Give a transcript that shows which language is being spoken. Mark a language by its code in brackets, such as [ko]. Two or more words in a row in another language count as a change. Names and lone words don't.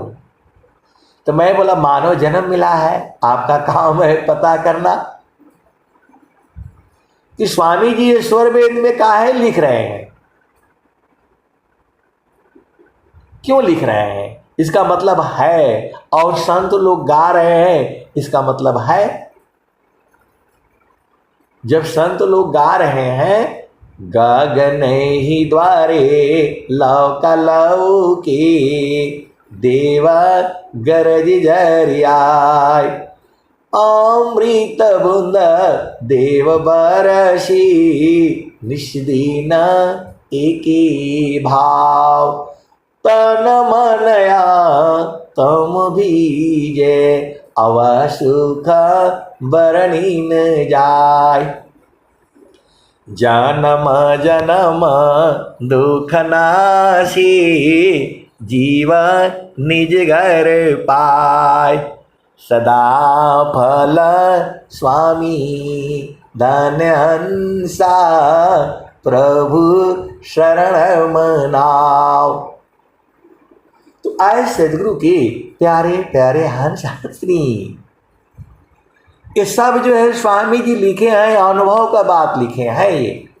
[hi] तो मैं बोला मानव जन्म मिला है, आपका काम है पता करना कि स्वामी जी ये स्वर वेद में काहे लिख रहे हैं, क्यों लिख रहे हैं, इसका मतलब है। और संत लोग गा रहे हैं, इसका मतलब है। जब संत लोग गा रहे हैं, गगन ही द्वारे लौका लौकी, देवा गरज जरियाय, अमृत बूंद देव बरसी, निष्दीन एकी भाव, तन मनया तम भीजे, अवसुख बरणी न जाय। जन्म जन्म दुख नासी, जीवन निज घर पाय, सदा फल स्वामी धन्य हंसा, प्रभु शरण मनाओ। तो आए सदगुरु के प्यारे प्यारे हंस हंसनी, ये सब जो है स्वामी जी लिखे हैं, अनुभव का बात लिखे हैं ये।